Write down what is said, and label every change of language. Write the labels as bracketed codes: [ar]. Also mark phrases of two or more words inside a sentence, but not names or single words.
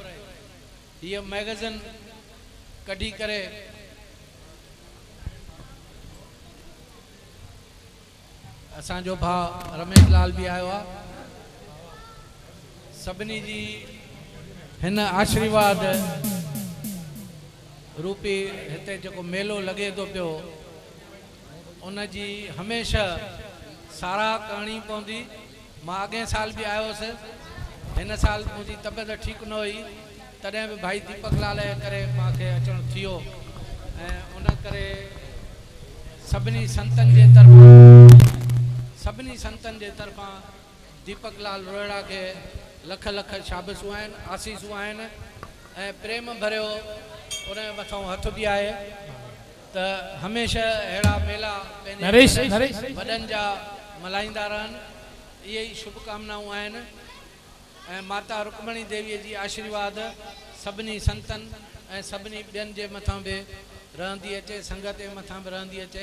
[sd] हीअ मैगज़िन कढी करे असांजो भाउ रमेश लाल बि आयो आहे सभिनी जी हिन आशीर्वाद रूपी हिते जेको मेलो लॻे थो पियो उन जी हमेशह साराह करणी पवंदी। मां अॻे साल बि आयो हुउसि हिन साल मुंहिंजी तबियत ठीकु न हुई तॾहिं बि भाई दीपक लाल जे करे मूंखे अचणु थियो ऐं उन करे सभिनी संतनि जे तरफ़ां दीपक लाल रोहिड़ा खे लख लख शाबसूं आहिनि आसीसूं आहिनि ऐं प्रेम भरियो उन मथां हथ बि आहे त हमेशह अहिड़ा मेला पंहिंजे वॾनि जा मल्हाईंदा रहनि इहे ई शुभकामनाऊं आहिनि ऐं माता रुक्मणी देवीअ जी आशीर्वाद सभिनी संतनि ऐं सभिनी ॿियनि जे मथां बि रहंदी अचे संगत जे मथां बि रहंदी अचे।